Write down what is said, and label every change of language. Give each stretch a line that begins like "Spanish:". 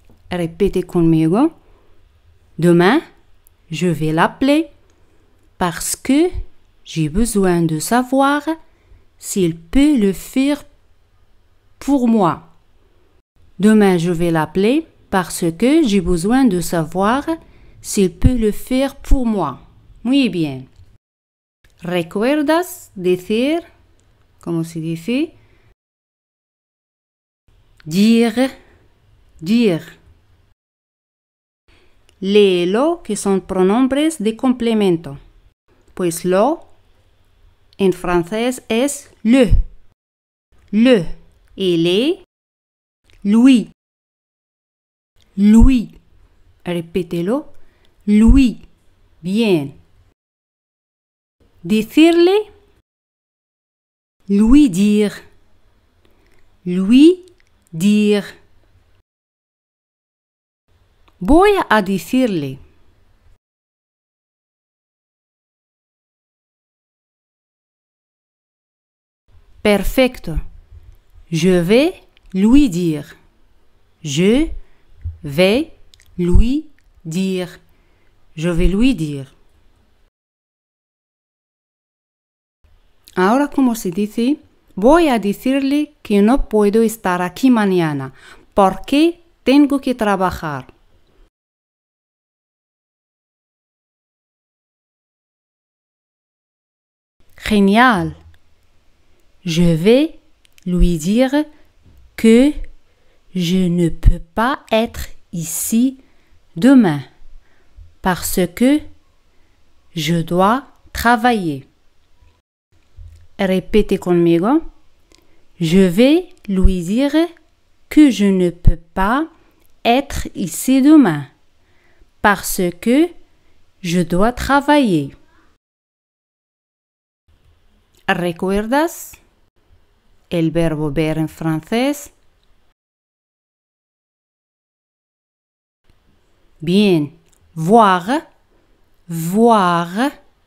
French: Répétez conmigo. Demain, je vais l'appeler parce que j'ai besoin de savoir s'il peut le faire pour moi. Demain, je vais l'appeler parce que j'ai besoin de savoir s'il peut le faire pour moi.
Spanish: Muy bien. ¿Recuerdas decir, cómo se dice?
French: Dire, dire.
Spanish: Léelo, que son pronombres de complemento. Pues lo en francés es le. Le. Y le, lui. Lui. Repítelo. Lui. Bien. Decirle.
French: Lui dire. Lui dire.
Spanish: Voy a decirle. Perfecto.
French: Je vais lui dire. Je vais lui dire. Je vais lui dire.
Spanish: Ahora, como se dice, voy a decirle que no puedo estar aquí mañana porque tengo que trabajar.
French: Génial. Je vais lui dire que je ne peux pas être ici demain parce que je dois travailler. Répétez conmigo. Je vais lui dire que je ne peux pas être ici demain parce que je dois travailler.
Spanish: ¿Recuerdas el verbo ver en francés?
French: Bien. Voir. Voir.